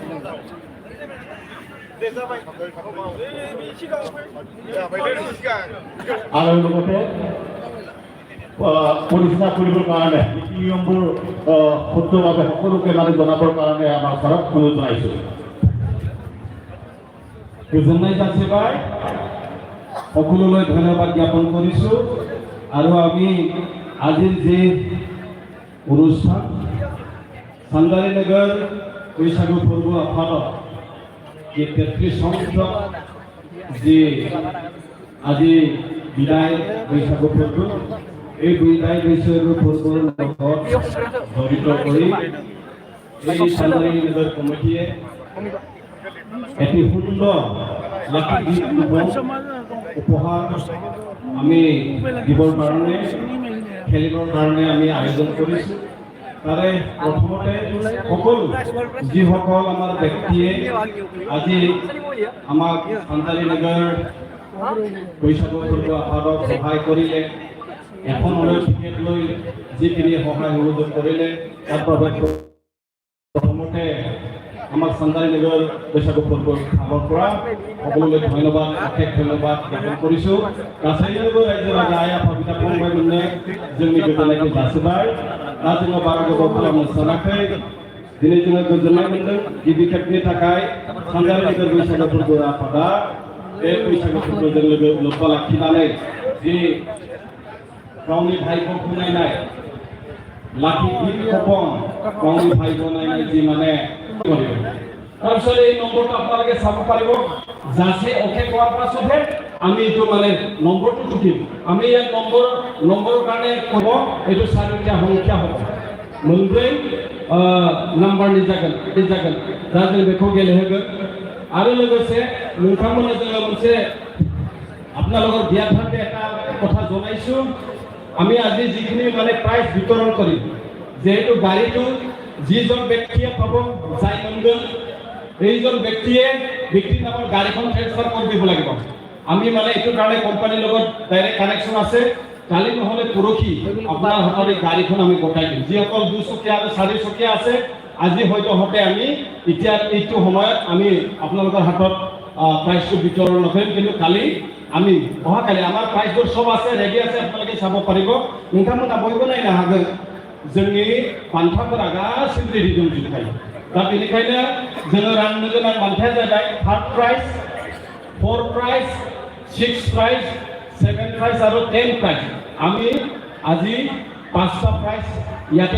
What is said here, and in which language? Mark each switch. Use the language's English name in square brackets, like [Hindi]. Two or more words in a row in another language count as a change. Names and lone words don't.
[Assamese] আৰু লগতে পৰিচালনা কৰিবৰ কাৰণে নীতি নিয়মবোৰ শুদ্ধভাৱে সকলোকে মানে জনাবৰ কাৰণে আমাৰ ছাৰক অনুৰোধ জনাইছোঁ গোজনাই যাচিবাই সকলোলৈ ধন্যবাদ জ্ঞাপন কৰিছোঁ আৰু আমি আজিৰ যে অনুষ্ঠান চান্দাৰী নগৰ बैसागु फोरबो आफादत जे 33 संख्यक जे আজি বিদায় बैसागु फोरबो এই বিদায় बैसागु फोरबोर লগত জড়িত কৰি এই চান্দাৰী নগৰ কমিটিয়ে এটি সুন্দৰ লাঠি গীত উপহাৰ আমি দিবৰ কাৰণে খেলিবৰ কাৰণে আমি আয়োজন কৰিছোঁ তাৰে প্ৰথমতে সকলো যিসকল আমাৰ ব্যক্তিয়ে আজি আমাক চান্দাৰী নগৰ बैसागु फोरबो आफादক সহায় কৰিলে এখন টিকেট লৈ যিখিনি সহায় সহযোগ কৰিলে তাৰ বাবে প্ৰথমতে আমার চান্দাৰী নগৰ बैसागु फोरबो খাবৰ পৰা সকলোলৈ ধন্যবাদ অশেষ ধন্যবাদ জ্ঞাপন কৰিছোঁ গাছাইনগৰ ৰাজ্যৰ ৰাজা আই আফা বিটা [Bodo] फंबायमोननो जोंनि गोजोननायखौ जासिबाय दा जोङो बारा गोबाव खालामनो सानाखै दिनै जोङो गोजोननाय मोनदों गिबि खेबनि थाखाय चान्दारी नगोर बैसागु फोरबो आफादा बे बैसागु फोरबोजों लोब्बा लाखिनानै जि गावनि भाइखौ नायनाय लाखि गीत कपन गावनि भाइखौ नायनाय जि माने [Assamese] তাৰপিছত এই নম্বৰটো আপোনালোকে চাব পাৰিব যাচে অকে কোৱাৰ পাছতহে আমি এইটো মানে নম্বৰটো টুকিম আমি ইয়াত নম্বৰৰ কাৰণে ক'ব এইটো চাৰিটা সংখ্যা হ'ব [Bodo] मोनब्रै नाम्बारनि जागोन दा जों बेखौ गेलेहोगोन आरो लोगोसे नोंथांमोननो जोङो मोनसे [Assamese] আপোনালোকৰ বিয়াত এটা কথা জনাইছোঁ আমি আজি যিখিনি মানে প্ৰাইজ বিতৰণ কৰিম যেহেতু গাড়ীটো যিজন ব্যক্তিয়ে পাব যাই মনগন এইজন ব্যক্তিয়ে ব্যক্তিৰ নামৰ গাড়ীখন ট্ৰান্সফাৰ কৰি দিব লাগিব আমি মানে এইটো কাৰণে কোম্পানীৰ লগত ডাইৰেক্ট কানেকশ্যন আছে কালি নহলে পৰখি আপোনাৰ হাতৰ এই গাড়ীখন আমি গটাই দিম যিসকল দুচকীয়া আৰু চাৰিচকীয়া আছে আজি হয়তো হতে আমি এতিয়া এইটো সময়ত আমি আপোনালোকৰ হাতত প্ৰাইজটো বিতৰণ নকৰিম কিন্তু কালি আমি অহাকালি আমাৰ প্ৰাইজবোৰ সব আছে ৰেডি আছে আপোনালোকে চাব পাৰিব [Bodo] नोंथांमोना बयबो नायनो हागोन जोंनि बान्थाफोरा गासिबो रेडि दंजोबखायो दा बेनिखायनो जोङो राननो गोनां बान्थाया जाबाय [English] third prize fourth prize six prize seven prize आरो 10 प्राइज [Assamese] আমি আজি 5টা প্ৰাইজ ইয়াতে